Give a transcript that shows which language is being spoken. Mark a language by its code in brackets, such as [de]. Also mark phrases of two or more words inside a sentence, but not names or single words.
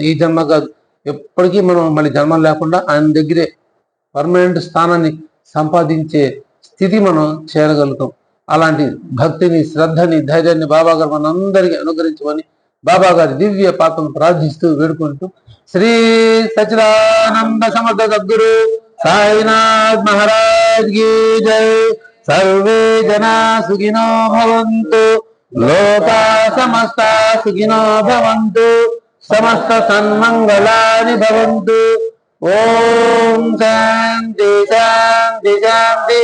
[te] ఈ జన్మ కాదు, ఎప్పటికీ మనం మళ్ళీ జన్మ లేకుండా ఆయన దగ్గరే పర్మనెంట్ స్థానాన్ని సంపాదించే స్థితి మనం చేరగలుగుతాం. అలాంటి భక్తిని, శ్రద్ధని, ధైర్యాన్ని బాబా గారు మనందరికీ అనుగ్రహించమని బాబా గారి దివ్య పాత్రను ప్రార్థిస్తూ వేడుకుంటూ శ్రీ సచ్చిదానంద సమర్థ సద్గురు సాయినాథ్ మహారాజ్ [hi] की जय। [sa] सर्वे जना सुखिनो भवन्तु, लोका समस्ता सुखिनो भवन्तु, समस्त सन्मंगलानि भवन्तु। ओम शांति शांति शांति।